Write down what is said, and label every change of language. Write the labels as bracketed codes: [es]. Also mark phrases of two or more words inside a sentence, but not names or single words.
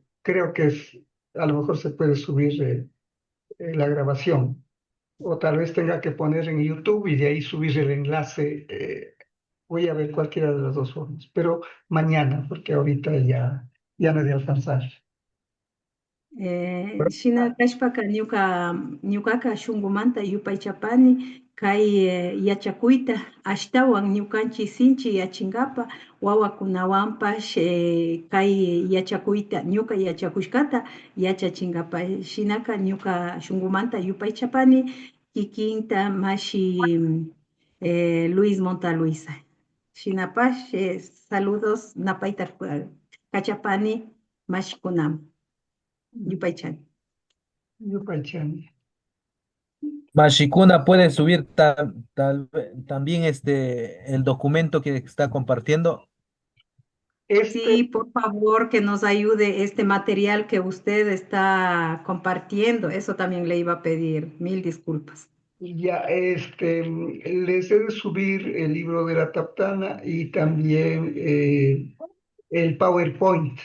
[es] Creo que a lo mejor se puede subir la grabación. O tal vez tenga que poner en YouTube y de ahí subir el enlace. Voy a ver cualquiera de las dos formas. Pero mañana, porque ahorita ya no he de alcanzar. [qu] Shina kashpaka ñuqaka shunqumanta yupay chapani kay yachakuita ashtawan ñukanchik sinchi yachinkapa wawakunawanpash kay yachakuyta ñuka yachakushkata yachachinkapak shinaka ñuka shunkumanta yupaychapani kikinta mashi Luis Montaluisa. Shinapash saludos napayta kachapani mashkunam yupaychani. Yupaychani. [es] Mashikuna puede subir también el documento que está compartiendo. Sí, por favor, que nos ayude este material que usted está compartiendo. Eso también le iba a pedir. Mil disculpas. Ya, les he de subir el libro de la Taptana y también el PowerPoint.